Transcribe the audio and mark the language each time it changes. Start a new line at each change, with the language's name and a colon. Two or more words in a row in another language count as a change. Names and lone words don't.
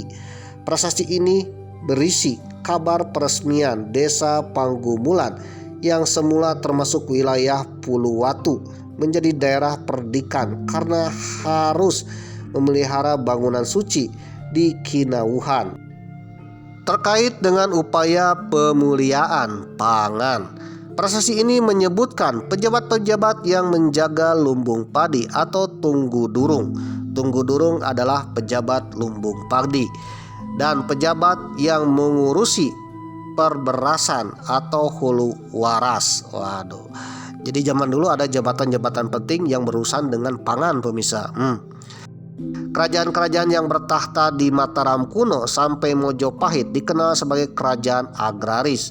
Indonesian: Prasasti ini berisi kabar peresmian desa Panggumulan yang semula termasuk wilayah Puluwatu menjadi daerah perdikan karena harus memelihara bangunan suci di Kinawuhan. Terkait dengan upaya pemuliaan pangan, prasasti ini menyebutkan pejabat-pejabat yang menjaga lumbung padi atau tunggu durung. Tunggu durung adalah pejabat lumbung padi dan pejabat yang mengurusi perberasan atau hulu waras. Waduh. Jadi zaman dulu ada jabatan-jabatan penting yang berurusan dengan pangan pemirsa. Kerajaan-kerajaan yang bertahta di Mataram kuno sampai Mojopahit dikenal sebagai kerajaan agraris.